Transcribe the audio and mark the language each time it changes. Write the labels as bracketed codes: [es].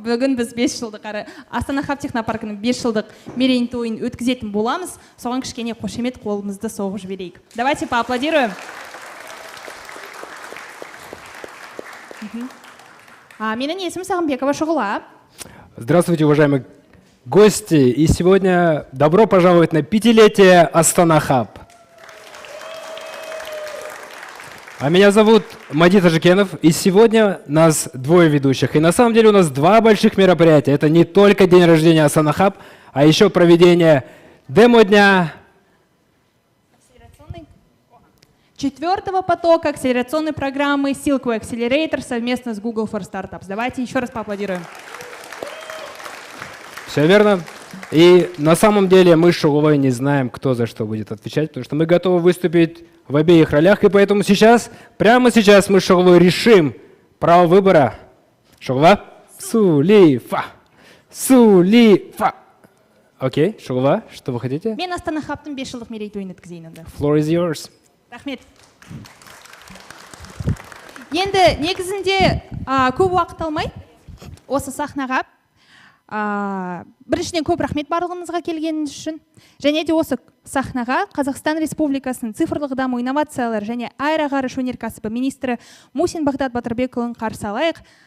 [kk] Бүгін біз 5 жылдық Астана Хаб технопаркінің 5 жылдық мерейтойын өткізетін боламыз. Соған кішкене қошемет қолымызды соғып жіберейік. [ru] Давайте поаплодируем. [kk] Менің есімім Сағынбекова Шұғыла. [ru] Здравствуйте, уважаемые гости. И сегодня добро пожаловать на 5-летие Астана Хаб. А меня зовут Мадит Ажикенов, и сегодня нас двое ведущих. И на самом деле у нас два больших мероприятия. Это не только день рождения Астана Хаб, а еще проведение демо-дня 4-го потока акселерационной программы Silkway Accelerator совместно с Google for Startups. Давайте еще раз поаплодируем. Все верно. И на самом деле мы с Шугулой не знаем, кто за что будет отвечать, потому что мы готовы выступить в обеих ролях, и поэтому сейчас, прямо сейчас мы с Шугулой решим право выбора. Шугула? Сулифа. Сулифа. Окей, Шугула, что вы хотите? [kk] Мен Астана Хабтың 5 жылдық мерейтойын өткізейін енді. [en] Floor is yours. [kk] Рахмет. Енді негізінде көп уақыт алмай осы сахнаға біріншіден көп рахмет барлығыңызға келгеніңіз үшін. Және де осы сахнаға Қазақстан Республикасының цифрлық даму инновациялар және аэроғарыш өнеркәсібі министрі Мусин Бағдат Батырбекұлын қарсы алайық.